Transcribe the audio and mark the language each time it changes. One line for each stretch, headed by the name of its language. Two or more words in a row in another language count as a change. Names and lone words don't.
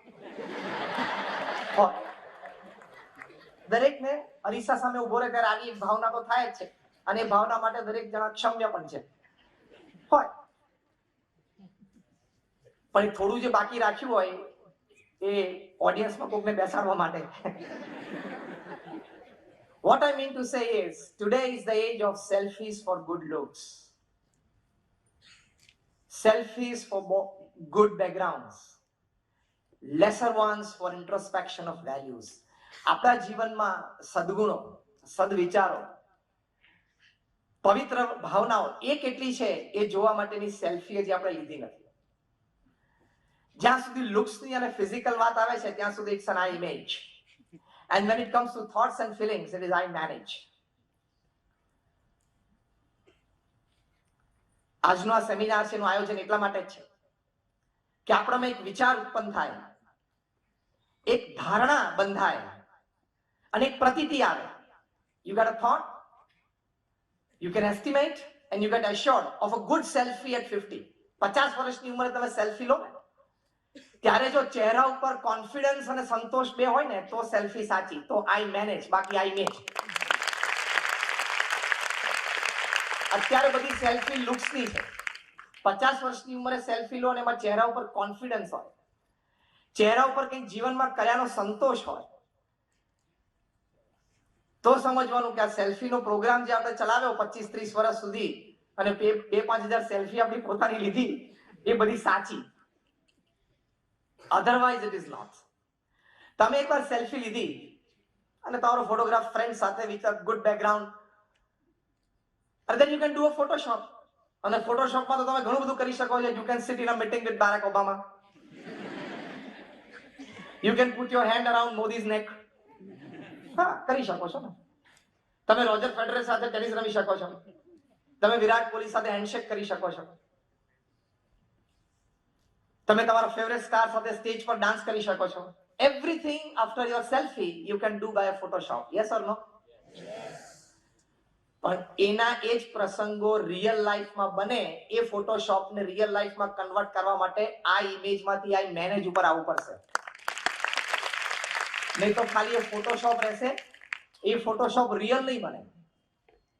Gujarati: દરેકને અરીસા સામે ઉભો રહે ત્યારે આવી ભાવના તો થાય જ છે અને એ ભાવના માટે દરેક જણા ક્ષમ્ય પણ છે. હોય પણ થોડું જે બાકી રાખ્યું હોય એ ઓડિયન્સમાં કોકને બેસાડવા માટે.
English: What I mean to say is, today is the age of selfies for good looks. Selfies for good backgrounds. Lesser ones for introspection of values.
Gujarati: આપણા જીવનમાં સદગુણો, સદવિચારો, પવિત્ર ભાવનાઓ એ કેટલી છે એ જોવા માટેની સેલ્ફી હજી આપણે લીધી નથી. જ્યાં સુધી લુક્સની અને ફિઝિકલ વાત આવે છે ત્યાં સુધી
English: it's an I image. And when it comes to thoughts and feelings, it is I manage.
Gujarati: આજનો આ સેમિનાર છે એનું આયોજન એટલા માટે જ છે કે આપણામાં એક વિચાર ઉત્પન્ન થાય, એક ધારણા બંધાય અને એક પ્રતીતિ આવે.
English: You got a thought, you can estimate and you get assured of a good selfie at 50.
Gujarati: 50 વર્ષની ઉંમરે તમે સેલ્ફી લો ને ત્યારે જો ચહેરા ઉપર કોન્ફિડન્સ અને સંતોષ બે હોય ને તો સેલ્ફી સાચી. તો
English: I manage,
Gujarati: બાકી
English: I image.
Gujarati: અત્યારે બધી સેલ્ફી લુક્સની છે. 50 વર્ષની ઉંમરે સેલ્ફી લો અને એમાં ચહેરા ઉપર કોન્ફિડન્સ હોય, ચહેરા ઉપર કંઈક જીવનમાં કર્યાનો સંતોષ હોય તો સમજવાનું કે આ સેલ્ફીનો પ્રોગ્રામ જે આપણે ચલાવ્યો 25-30 વર્ષ સુધી અને 2-5 હજાર સેલ્ફી આપણી પોતાની લીધી એ બધી સાચી.
English: Otherwise it is not.
Gujarati: તમે એકવાર સેલ્ફી લીધી અને તમારો ફોટોગ્રાફ ફ્રેન્ડ સાથે
English: with a good background and then you can do a photoshop.
Gujarati: અને ફોટોશોપમાં તો તમે ઘણું બધું કરી શકો છો.
English: You can sit in a meeting with Barack Obama. You can put your hand around Modi's neck.
Gujarati: હા, કરી શકો છો ને. તમે રોજર ફેડરર સાથે ટેનિસ રમી શકો છો. તમે વિરાટ કોહલી સાથે હેન્ડશેક કરી શકો છો. તમે તમારા
English: favourite star
Gujarati: સાથે સ્ટેજ પર ડાન્સ કરી શકો છો.
English: Everything after your selfie you can do by a Photoshop. Yes or no? Yes.
Gujarati: પણ એના એ જ પ્રસંગો
English: real lifeમાં
Gujarati: બને એ ફોટોશોપને
English: real lifeમાં
Gujarati: કન્વર્ટ કરવા માટે આ ઇમેજમાંથી આ મેનેજ ઉપર આવવું પડશે. નહીં તો ખાલી એ ફોટોશોપ રહેશે, એ
English: photoshop real
Gujarati: નહીં બને.